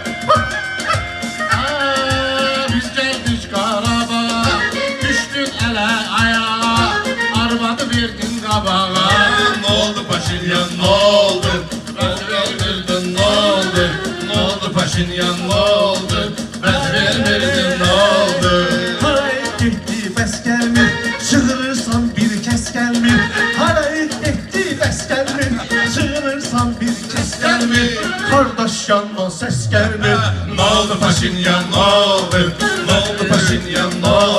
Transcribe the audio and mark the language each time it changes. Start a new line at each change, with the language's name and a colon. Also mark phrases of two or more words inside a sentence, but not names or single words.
Turkish: Biz geldik Karabağ'a, düştün ele ayağa, arvadı verdin kabağa. Ne oldu Paşinyan ne oldu?
Azerbaijani: Bəs vermirdin ne oldu?
Turkish: Ne oldu Paşinyan ne oldu?
Azerbaijani: Bəs vermirdin ne oldu? Haray etdi bəs gəlmir, çığırırsan bir kəs gəlmir. Haray etdi bəs gəlmir, çığırırsan bir kəs gəlmir. Qardaş yandan səs gəlmir.
Turkish: Ne oldu Paşinyan ne oldu? Ne oldu Paşinyan ne